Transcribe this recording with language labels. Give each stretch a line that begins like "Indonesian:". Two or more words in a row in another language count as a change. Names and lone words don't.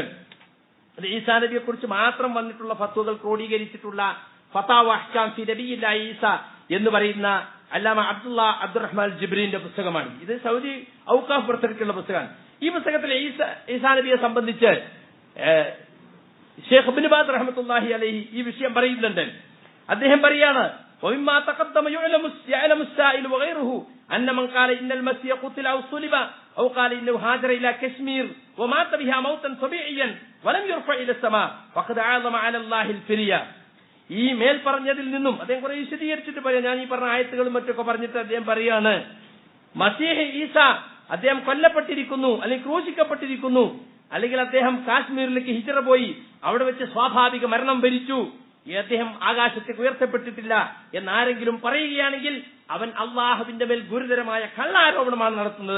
Malayalam: അത് ഈസാ നബിയെ കുറിച്ച് മാത്രം വന്നിട്ടുള്ള ഫത്വകൾ ക്രോഡീകരിച്ചിട്ടുള്ള ഫതാവ അഹ്കാം ഫി നബിയില്ലാഹി ഈസ എന്ന് പറയുന്ന അല്ലാമ അബ്ദുറഹ്മാൻ ജിബ്രീന്റെ പുസ്തകമാണ്. ഇത് സൗദി ഔഖാഫ് പുറത്തിറക്കിയുള്ള പുസ്തകമാണ്. ഈ പുസ്തകത്തിൽ ഈസാ നബിയെ സംബന്ധിച്ച് ഷെയ്ഖ് ഇബ്നു ബാസ്
Arabic: رحمة الله عليه
Malayalam: ഈ വിഷയം പറയുന്നുണ്ട്. അദ്ദേഹം പറയാണ്,
Arabic: ومما تقدم يعلم السائل وغيره أن من قال إن المسيح قتل أو صلب أو قال إنه هاجر إلى كشمير ومات بها موتا طبيعيا ولم يرفع إلى السماء فقد عظم على الله الفرية.
Malayalam: ഈ മേൽ പറഞ്ഞതിൽ നിന്നും അദ്ദേഹം കുറെ വിശദീകരിച്ചിട്ട് പറയാം. ഞാൻ ഈ പറഞ്ഞ ആയത്തുകളും മറ്റൊക്കെ പറഞ്ഞിട്ട് അദ്ദേഹം പറയാണ്, മസീഹ് ഈസ അദ്ദേഹം കൊല്ലപ്പെട്ടിരിക്കുന്നു, അല്ലെങ്കിൽ ക്രൂശിക്കപ്പെട്ടിരിക്കുന്നു, അല്ലെങ്കിൽ അദ്ദേഹം കാശ്മീരിലേക്ക് ഹിജ്റ പോയി അവിടെ വെച്ച് സ്വാഭാവിക മരണം വരിച്ചു, അദ്ദേഹം ആകാശത്തേക്ക് ഉയർത്തപ്പെട്ടിട്ടില്ല എന്നാരെങ്കിലും പറയുകയാണെങ്കിൽ അവൻ അള്ളാഹുവിന്റെ മേൽ ഗുരുതരമായ കള്ളാരോപണമാണ് നടത്തുന്നത്.